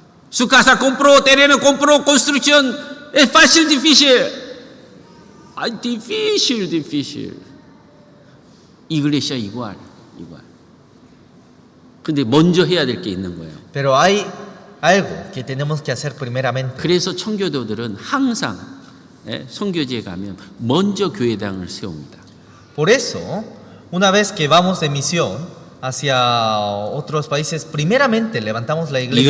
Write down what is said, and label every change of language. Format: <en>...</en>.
<es>Su casa compró, terreno compró, construcción, es fácil, difícil. difícil. 이글레시아 igual.</es> <ko>근데 먼저 해야 될 게 있는 거예요.</ko> <es>Pero hay algo que tenemos que hacer primeramente.</es> <ko>그래서 청교도들은 항상 선교지에 가면 먼저 교회당을 세웁니다.</ko> <es>Por eso, una vez que vamos de misión hacia otros países, primeramente levantamos la iglesia.</es>